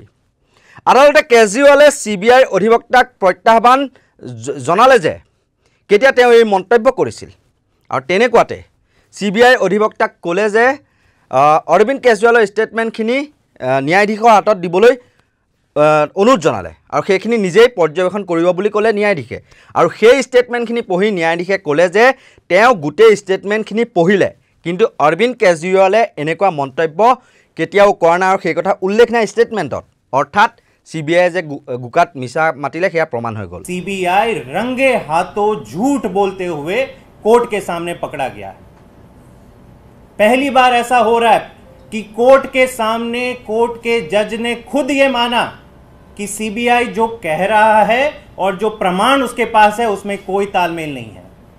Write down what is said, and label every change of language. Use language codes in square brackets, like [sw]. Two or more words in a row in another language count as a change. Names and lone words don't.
[as] আদালতে কেজৰিৱালে CBIৰ অধিবক্তাক প্ৰত্যাহ্বান জনালে যে কেতিয়া তেওঁ এই মন্তব্য কৰিছিল আৰু তেনেকুৱাতে CBIৰ অধিবক্তাক ক'লে যে অৰবিন্দ কেজৰিৱালৰ ষ্টেটমেণ্টখিনি ন্যায়াধীশৰ হাতত দিবলৈ অনুৰোধ জনালে আৰু সেইখিনি নিজেই পৰ্যবেক্ষণ কৰিব বুলি ক'লে ন্যায়াধীশে। আৰু সেই ষ্টেটমেণ্টখিনি পঢ়ি ন্যায়াধীশে ক'লে যে তেওঁ গোটেই ষ্টেটমেণ্টখিনি পঢ়িলে কিন্তু অৰবিন্দ কেজৰিৱালে এনেকুৱা মন্তব্য কেতিয়াও কৰা নাই আৰু সেই কথা উল্লেখ নাই ষ্টেটমেণ্টত। অৰ্থাৎ CBIয়ে যে গুকাত মিছা মাতিলে সেয়া প্ৰমাণ হৈ গ'ল। [hi] CBI रंगे हाथों झूठ बोलते हुए कोर्ट के सामने पकड़ा गया है। पहली बार ऐसा हो रहा है कि कोर्ट के सामने कोर्ट के जज ने खुद ये माना कि CBI जो कह रहा है और जो प्रमाण उसके पास है उसमें कोई तालमेल नहीं है।